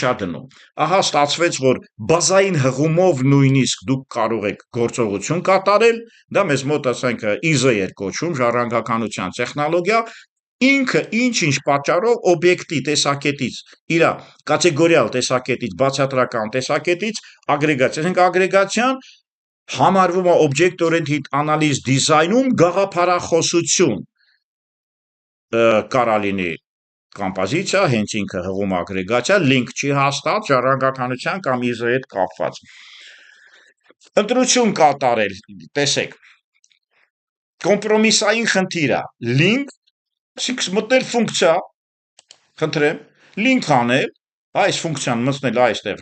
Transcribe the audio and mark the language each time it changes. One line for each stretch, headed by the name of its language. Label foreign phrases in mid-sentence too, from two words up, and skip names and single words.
Armenian: է դնում։ Ահա ստացվեց, որ բազային հղումով նույնիսկ դուք կարող եք գործողություն կատարել, դա մեզ մոտ ասենք ISO էր կոչվում, ժառանգականության տեխնոլոգիա, ինքը ինչ պատճառով օբյեկտի տեսակետից, իր կատեգորիալ տեսակետից, բացատրական տեսակետից ագրեգացիա, այսինքն ագրեգացիան համարվում է
English: object-oriented analysis
Armenian: դիզայնում գաղափարախոսություն կարա լինի կոմպոզիցիա, հենց ինքը հղում ագրեգացիա, link չի հաստատ ժառանգականության կամ ISO-ի հետ կապված։ Ընտրություն կատարել, տեսեք, կոմպրոմիսային խնդիր է, link, այսինքն մտնել ֆունկցիա, խնդրեմ, link անել, այս ֆունկցիան մտնել այստեղ